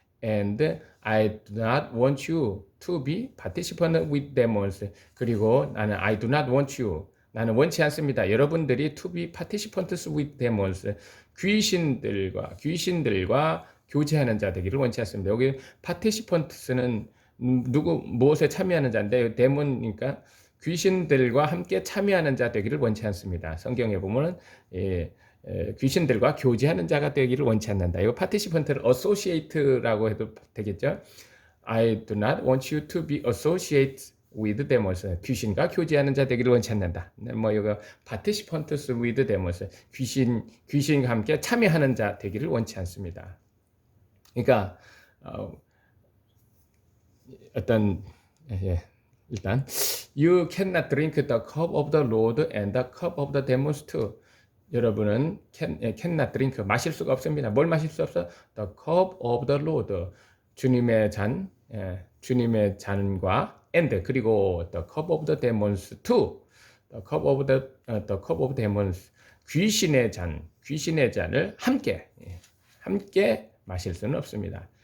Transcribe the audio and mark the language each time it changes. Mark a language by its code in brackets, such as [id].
[en] And I do not want you to be participant with demons. [ko] 그리고 나는 [en] I do not want you, [ko] 나는 원치 않습니다. 여러분들이 [en] to be participants with demons. [ko] 귀신들과 교제하는 자 되기를 원치 않습니다. 여기 participants는 무엇에 참여하는 자인데, 데몬이니까 귀신들과 함께 참여하는 자 되기를 원치 않습니다. 성경에 보면은 귀신들과 교제하는 자가 되기를 원치 않는다. 이거 participant를 associate라고 해도 되겠죠. [en] I do not want you to be associate with demons. [ko] 귀신과 교제하는 자 되기를 원치 않는다. 뭐 이거 [en] participants with demons. [ko] 귀신과 함께 참여하는 자 되기를 원치 않습니다. 그러니까 일단 [en] you cannot drink the cup of the Lord and the cup of the demons too. [ko] 여러분은 [en] cannot drink, [ko] 마실 수가 없습니다. 뭘 마실 수 없어? [en] The cup of the Lord, [ko] 주님의 잔, 주님의 잔과 [en] and, [ko] 그리고 [en] the cup of the demons too. The cup of demons, [ko] 귀신의 잔을 함께 마실 수는 없습니다.